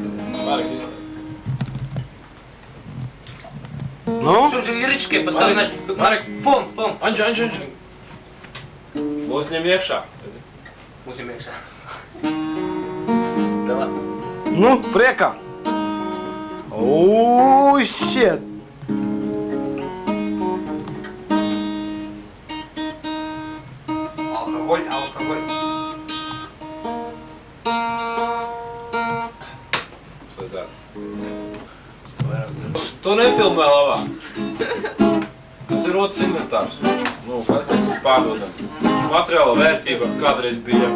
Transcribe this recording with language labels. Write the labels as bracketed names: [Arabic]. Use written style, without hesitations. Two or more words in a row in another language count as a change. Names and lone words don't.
[Latvian] Marek, izslēdz. [Russian] Ну? Что, лирическое поставь, знаешь, Марек, фон. [Latvian] Anģi. Uzņem iekšā. Uzņem iekšā. [Russian] Давай. Ну, прека. Оу, щет. Алкоголь. [Latvian] To nefilmē labāk. Tas ir otrs inventārs. Nu, katrs pārdodam. Materiāla vērtība kādreiz bija.